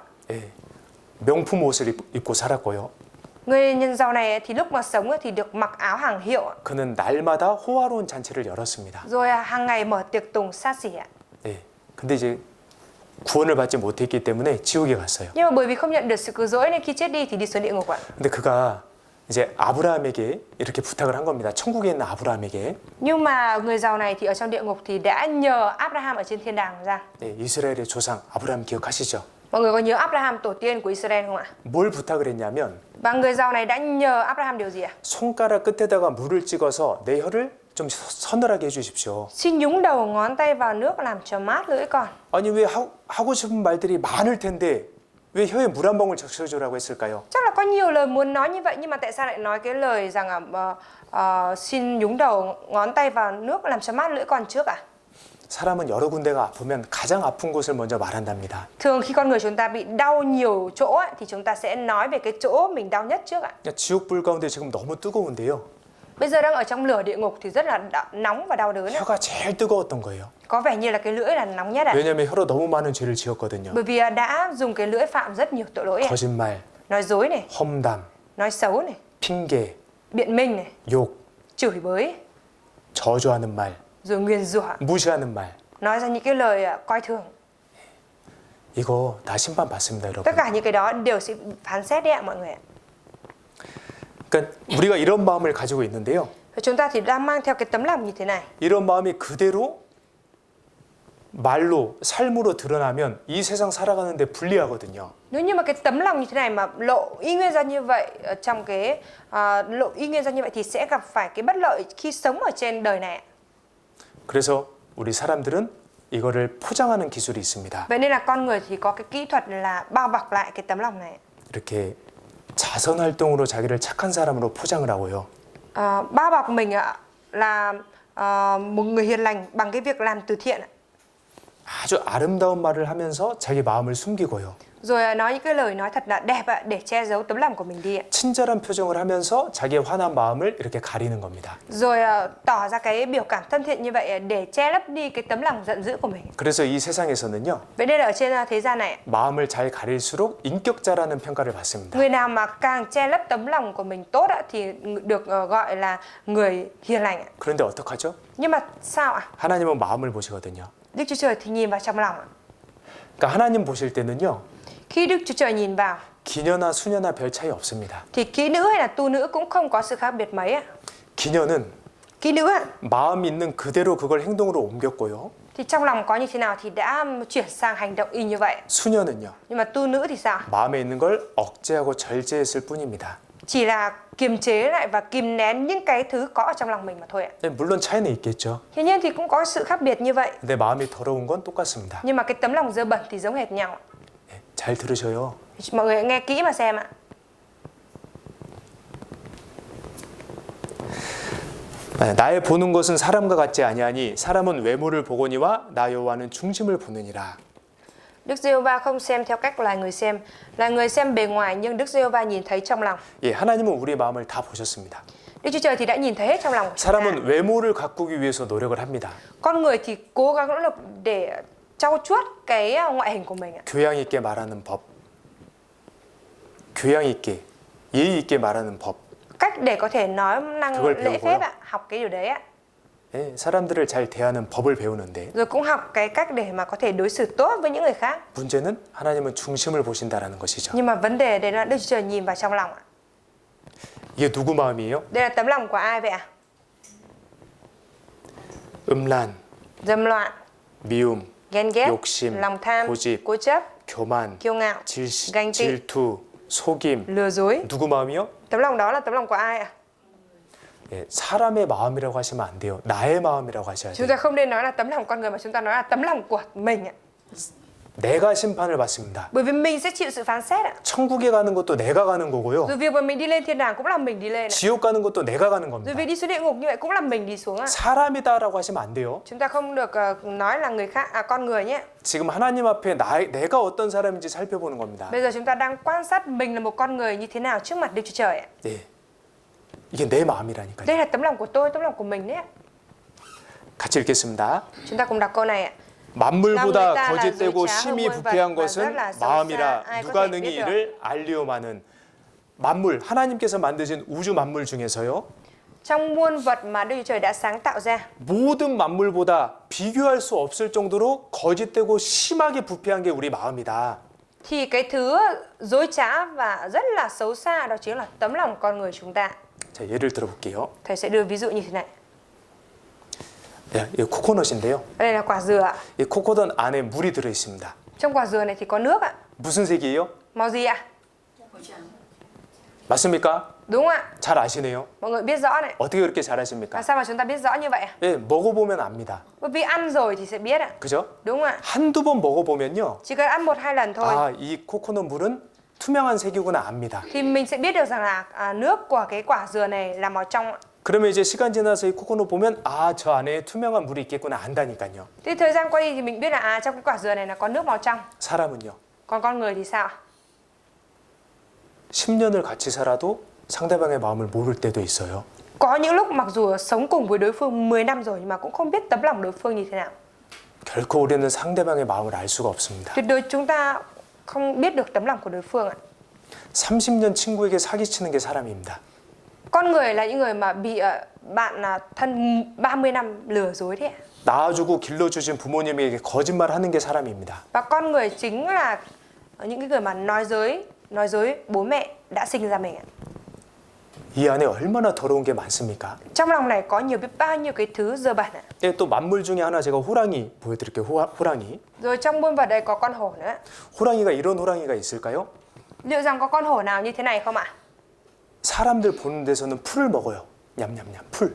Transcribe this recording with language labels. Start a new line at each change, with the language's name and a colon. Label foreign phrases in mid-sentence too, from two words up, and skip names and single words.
Korean: 예, 명품 옷을 입고 살았고요.
Vietnamese: Người nhân giàu này thì lúc mà sống thì được mặc áo hàng hiệu ạ.
Korean: 그는 날마다 호화로운 잔치를 열었습니다.
Vietnamese: Rồi hàng ngày mở tiệc tùng xa xỉ ạ.
Korean: 예, 근데 이제 구원을 받지 못했기 때문에 지옥에 갔어요.
Vietnamese: Nhưng mà bởi vì không nhận được sự cứu rỗi nên khi chết đi thì đi xuống địa ngục ạ.
Korean: 근데 그가 이제 아브라함에게 이렇게 부탁을 한 겁니다. 천국에 있는 아브라함에게.
Vietnamese: Nhưng mà người giàu này thì ở trong địa ngục thì đã nhờ Abraham ở trên thiên đàng ra.
Korean: 네, 이스라엘의 조상 아브라함 기억하시죠?
Vietnamese: Mọi người có nhớ Abraham tổ tiên của Israel không ạ?
Korean: 뭘 부탁을 했냐면
Vietnamese: Và người giàu này đã nhờ Abraham điều gì ạ?
Korean: 손가락 끝에다가 물을 찍어서 내 혀를 좀 서늘하게 해주십시오.
Vietnamese: Xin nhúng đầu ngón tay vào nước làm cho mát lưỡi con.
Korean: 아니 왜 하고 싶은 말들이 많을 텐데 왜 혀에 물 한 방울 적셔주라고 했을까요?
Vietnamese: Chắc là có nhiều lời muốn nói như vậy nhưng mà tại sao lại nói cái lời rằng xin nhúng đầu ngón tay vào nước làm cho mát lưỡi con trước ạ?
Korean: 사람은 여러 군데가 아프면 가장 아픈 곳을 먼저 말한답니다.
Vietnamese: Thường khi con người chúng ta bị đau nhiều chỗ ấy, thì chúng ta sẽ nói về cái chỗ mình đau nhất trước ạ.
Korean: 지옥 불 가운데 지금 너무 뜨거운데요.
Vietnamese: Bây giờ đang ở trong lửa địa ngục thì rất là nóng và đau đớn ấy.
Korean: 혀가 제일 뜨거웠던 거예요.
Vietnamese: Có vẻ như là cái lưỡi là nóng nhất ạ.
Korean: 왜냐하면 혀로 너무 많은 죄를 지었거든요.
Vietnamese: Bởi vì đã dùng cái lưỡi phạm rất nhiều tội lỗi ạ.
Korean: 거짓말,
Vietnamese: Nói dối này,
Korean: 험담,
Vietnamese: nói xấu này,
Korean: 핑계,
Vietnamese: biện minh này,
Korean: 욕,
Vietnamese: chửi bới,
Korean: 저주하는 말,
Vietnamese: rồi nguyền rủa,
Korean: 무시하는 말.
Vietnamese: nói ra những cái lời coi thường.
Korean: 이거 다 심판 받습니다, 여러분.
Vietnamese: Tất cả những cái đó đều sẽ phán xét đấy ạ mọi người ạ.
Korean: 그러니까 우리가 이런 마음을 가지고 있는데요.
Vietnamese: Và chúng ta thì đang mang theo cái tấm lòng như thế này.
Korean: 이런 마음이 그대로 말로 삶으로 드러나면 이 세상 살아가는데 불리하거든요.
Vietnamese: Nếu như mà cái tấm lòng như thế này mà lộ ý nguyên ra như vậy ở trong cái lộ ý nguyên ra như vậy thì sẽ gặp phải cái bất lợi khi sống ở trên đời này.
Korean: 그래서 우리 사람들은 이거를 포장하는 기술이 있습니다.
Vietnamese: Vậy nên là con người thì có cái kỹ thuật là bao bọc lại cái tấm lòng này.
Korean: 이렇게 자선 활동으로 자기를 착한 사람으로 포장을 하고요.
Vietnamese: Bao bọc mình là một người hiền lành bằng cái việc làm từ thiện.
Korean: 아주 아름다운 말을 하면서 자기 마음을 숨기고요.
Vietnamese: Rồi nói những cái lời nói thật là đẹp để che giấu tấm lòng của mình đi.
Korean: 친절한 표정을 하면서 자기의 화난 마음을 이렇게 가리는 겁니다.
Vietnamese: Rồi tỏ ra cái biểu cảm thân thiện như vậy để che lấp đi cái tấm lòng giận dữ của mình.
Korean: 그래서 이 세상에서는요.
Vietnamese: Vậy nên là ở trên thế gian này,
Korean: 마음을 잘 가릴수록 인격자라는 평가를 받습니다.
Vietnamese: người nào mà càng che lấp tấm lòng của mình tốt thì được gọi là người hiền lành.
Korean: 그런데 어떡하죠?
Vietnamese: Nhưng mà sao ạ?
Korean: 하나님은 마음을 보시거든요.
Vietnamese: Đức Chúa Trời thì nhìn vào trong lòng.
Korean: 그러니까 하나님 보실 때는요.
Vietnamese: Khi Đức Chúa Trời nhìn vào
Korean: 기녀나 수녀나 별 차이 없습니다.
Vietnamese: thì kỹ nữ hay là tu nữ cũng không có sự khác biệt mấy.
Korean: 기녀는
Vietnamese: Kỹ nữ
Korean: 마음 있는 그대로 그걸 행동으로 옮겼고요.
Vietnamese: thì trong lòng có như thế nào thì đã chuyển sang hành động y như vậy.
Korean: 수녀는요.
Vietnamese: Nhưng mà tu nữ thì sao?
Korean: 마음에 있는 걸 억제하고 절제했을 뿐입니다.
Vietnamese: Chỉ là kiềm chế lại và kìm nén những cái thứ có ở trong lòng mình mà thôi ạ.
Korean: 물론 차이는 있겠죠.
Vietnamese: Hiển nhiên thì cũng có sự khác biệt như vậy.
Korean: 근데 마음이 더러운 건 똑같습니다.
Vietnamese: Nhưng mà cái tấm lòng dơ bẩn thì giống hệt nhau.
Korean: 잘 들으셔요.
Vietnamese: Mọi người nghe kỹ mà xem ạ.
Korean: 나의 보는 것은 사람과 같지 아니하니 사람은 외모를 보거니와 나 여호와는 중심을 보느니라.
Vietnamese: Đức Giê-hô-va không xem theo cách là người xem bề ngoài nhưng Đức Giê-hô-va nhìn thấy trong lòng.
Korean: 예, 하나님은 우리 마음을 다 보셨습니다.
Vietnamese: Đức Chúa Trời thì đã nhìn thấy hết trong lòng của chúng ta.
Korean: 사람은 외모를 가꾸기 위해서 노력을 합니다.
Vietnamese: Con người thì cố gắng nỗ lực để trau chuốt cái ngoại hình của mình ạ.
Korean: 교양 있게 말하는 법, 교양 있게, 예의 있게 말하는 법.
Vietnamese: Cách để có thể nói năng
Korean: 그걸
Vietnamese: lễ
Korean: 배우고요.
Vietnamese: phép ạ, học cái điều đấy ạ.
Korean: 예, 사람들을 잘 대하는 법을 배우는데
Vietnamese: Rồi cũng học cái cách để mà có thể đối xử tốt với những người khác.
Korean: 문제는 하나님은 중심을 보신다라는 것이죠.
Vietnamese: Nhưng mà vấn đề đấy là Đức Chúa Trời nhìn vào trong lòng ạ.
Korean: 이게 누구 마음이에요?
Vietnamese: Đây là tấm lòng của ai vậy ạ?
Korean: 음란,
Vietnamese: Dâm loạn,
Korean: 미움,
Vietnamese: ghen ghét,
Korean: 욕심,
Vietnamese: lòng tham,
Korean: 고집,
Vietnamese: cố chấp,
Korean: 교만,
Vietnamese: kiêu ngạo, ganh tị,
Korean: 질투, 속임.
Vietnamese: lừa dối.
Korean: 누구 마음이요?
Vietnamese: Tấm lòng đó là tấm lòng của ai ạ?
Korean: 예, 사람의 마음이라고 하시면 안 돼요. 나의 마음이라고 하셔야
Vietnamese: Chúng
Korean: 돼요.
Vietnamese: ta không nên nói là tấm lòng con người mà chúng ta nói là tấm lòng của mình ạ.
Korean: 내가 심판을 받습니다.
Vietnamese: Bởi vì mình sẽ chịu sự phán xét ạ.
Korean: 천국에 가는 것도 내가 가는 거고요.
Vietnamese: Rồi việc mà mình đi lên thiên đàng cũng là mình đi lên ạ.
Korean: 지옥 가는 것도 내가 가는
Vietnamese: Rồi
Korean: 겁니다.
Vietnamese: việc đi xuống địa ngục như vậy cũng là mình đi xuống ạ.
Korean: 사람이다라고 하시면 안 돼요.
Vietnamese: Chúng ta không được nói là người khác, con người nhé.
Korean: 지금 하나님 앞에 내가 어떤 사람인지 살펴보는 겁니다.
Vietnamese: Bây giờ chúng ta đang quan sát mình là một con người như thế nào trước mặt Đức Chúa Trời ạ.
Korean: 예, 이게 내 마음이라니까요.
Vietnamese: Đây là tấm lòng của tôi, tấm lòng của mình đấy ạ.
Korean: 같이 읽겠습니다.
Vietnamese: Chúng ta cùng đọc câu này ạ.
Korean: 만물보다 땅을 거짓되고 따라 심히 zul자 부패한 흑물과 것은 zar라 마음이라 쌀쌀 누가 아이고, 능히 됐죠. 이를 알리오마는 만물 하나님께서 만드신 우주 만물 중에서요
Vietnamese: Trong muôn vật mà Đức Chúa Trời đã sáng tạo ra
Korean: 모든 만물보다 비교할 수 없을 정도로 거짓되고 심하게 부패한 게 우리 마음이다.
Vietnamese: thì cái thứ dối trá và rất là xấu xa đó chính là tấm lòng con người chúng ta.
Korean: 자, 예를 들어볼게요.
Vietnamese: Thầy sẽ đưa ví dụ như thế này.
Korean: 네, 이 코코넛인데요.
Vietnamese: Đây là quả dừa ạ.
Korean: 이 코코넛 안에 물이 들어 있습니다.
Vietnamese: Trong quả dừa này thì có nước ạ.
Korean: 무슨 색이에요?
Vietnamese: Màu gì ạ?
Korean: 맞습니까?
Vietnamese: Đúng không ạ?
Korean: 잘 아시네요.
Vietnamese: Mọi người biết rõ này.
Korean: 어떻게 그렇게 잘 아십니까?
Vietnamese: Làm sao mà chúng ta biết rõ như vậy ạ?
Korean: 예, 먹어보면 압니다.
Vietnamese: Bởi vì ăn rồi thì sẽ biết ạ.
Korean: 그죠?
Vietnamese: Đúng không ạ?
Korean: 한두 번 먹어보면요.
Vietnamese: Chỉ cần ăn 1-2 lần thôi
Korean: 아, 이 코코넛 물은 투명한 색이구나 압니다.
Vietnamese: thì mình sẽ biết được rằng là nước của cái quả dừa này là màu trong ạ.
Korean: 그러면 이제 시간 지나서 이 코코넛 보면 아, 저 안에 투명한 물이 있겠구나 안다니까요.
Vietnamese: Thì thời gian qua đi thì mình biết là trong cái quả dừa này là có nước màu trong.
Korean: 사람은요.
Vietnamese: Còn con người thì sao ạ?
Korean: 10년을 같이 살아도 상대방의 마음을 모를 때도 있어요.
Vietnamese: Có những lúc mặc dù sống cùng với đối phương 10 năm rồi nhưng mà cũng không biết tấm lòng đối phương như thế nào.
Korean: 결코 우리는 상대방의 마음을 알 수가 없습니다.
Vietnamese: Tuyệt đối chúng ta không biết được tấm lòng của đối phương ạ.
Korean: 30년 친구에게 사기치는 게 사람입니다.
Vietnamese: Con người là những người mà bị bạn thân 30 năm lừa dối thế ạ.
Korean: 낳아주고 길러주신 부모님에게 거짓말하는 게 사람입니다.
Vietnamese: Và con người chính là những cái người mà nói dối bố mẹ đã sinh ra mình ạ.
Korean: 이 안에 얼마나 더러운 게 많습니까?
Vietnamese: Trong lòng này có nhiều biết bao nhiêu cái thứ dơ bẩn ạ.
Korean: 예, 또 만물 중에 하나 제가 호랑이 보여드릴게요. 호랑이.
Vietnamese: Rồi trong muôn vật đây có con hổ nữa.
Korean: 호랑이가 이런 호랑이가 있을까요?
Vietnamese: Liệu rằng có con hổ nào như thế này không ạ?
Korean: 사람들 보는 데서는 풀을 먹어요. 냠냠냠 풀.